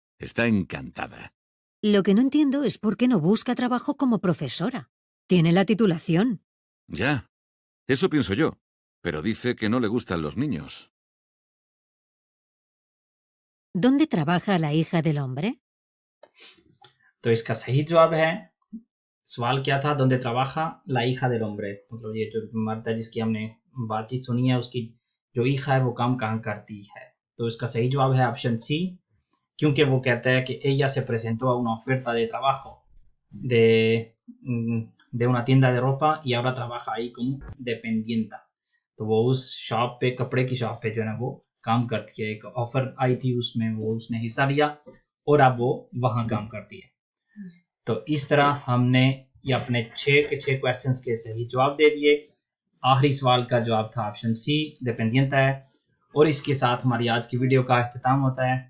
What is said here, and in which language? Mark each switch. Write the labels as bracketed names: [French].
[Spanish] Está encantada. Lo que no entiendo es por qué no busca trabajo como profesora. Tiene la titulación. Ya, eso pienso yo, pero dice que no le gustan los niños. ¿Dónde trabaja la hija del hombre? [Hindi] तो इसका सही जवाब है, सवाल क्या था, [Spanish] donde trabaja la hija del hombre, [Hindi] मतलब ये जो मर्द है जिसकी हमने बातचीत सुनी है उसकी जो ईखा है वो काम कहाँ करती है। तो इसका सही जवाब है ऑप्शन सी, क्योंकि वो कहता है कि [Spanish] ella se presentó a una oferta de trabajo de una tienda de ropa y ahora trabaja ahí como dependienta। [Hindi] तो वो उस शॉप पे, कपड़े की शॉप पे जो है ना वो काम करती है, एक ऑफर आई थी उसमें वो उसने हिस्सा लिया और अब वो वहाँ काम करती है। तो इस तरह हमने ये अपने 6 के 6 क्वेश्चंस के सही जवाब दे दिए। आखिरी सवाल का जवाब था ऑप्शन सी, डिपेंडिएंटा है। और इसके साथ हमारी आज की वीडियो का इख्तिताम होता है।